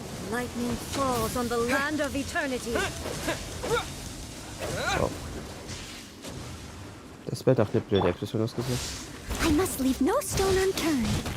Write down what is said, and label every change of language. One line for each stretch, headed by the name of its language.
English: lightning falls on the land of eternity. Oh.
German: Das wäre doch eine blöde Explosion ausgesehen.
English: I must leave no stone unturned.